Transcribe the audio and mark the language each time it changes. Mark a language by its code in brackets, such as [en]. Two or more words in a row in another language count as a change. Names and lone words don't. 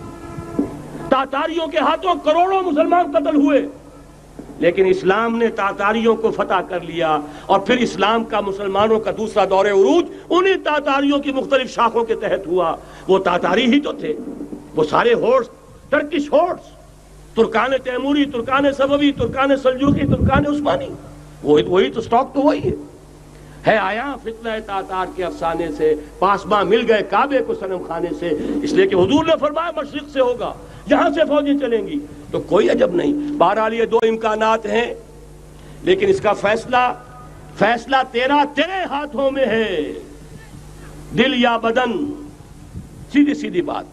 [ur] تاتاریوں کے ہاتھوں کروڑوں مسلمان قتل ہوئے، لیکن اسلام نے تاتاریوں کو فتح کر لیا، اور پھر اسلام کا مسلمانوں کا دوسرا دور عروج انہی تاتاریوں کی مختلف شاخوں کے تحت ہوا۔ وہ تاتاری ہی تو تھے، وہ سارے ہورس، [en] Turkish hordes, [ur] ترکان تیموری، ترکان صفوی، ترکان سلجوقی، ترکان عثمانی، وہی تو سٹاک تو وہی ہے آیا فتنہ تاتار کے افسانے سے، پاسباں مل گئے کعبے کو صنم خانے سے، اس لیے کہ حضور نے فرمایا مشرق سے ہوگا، یہاں سے فوجیں چلیں گی، تو کوئی عجب نہیں۔ بہرحال یہ دو امکانات ہیں، لیکن اس کا فیصلہ تیرے ہاتھوں میں ہے، دل یا بدن، سیدھی بات۔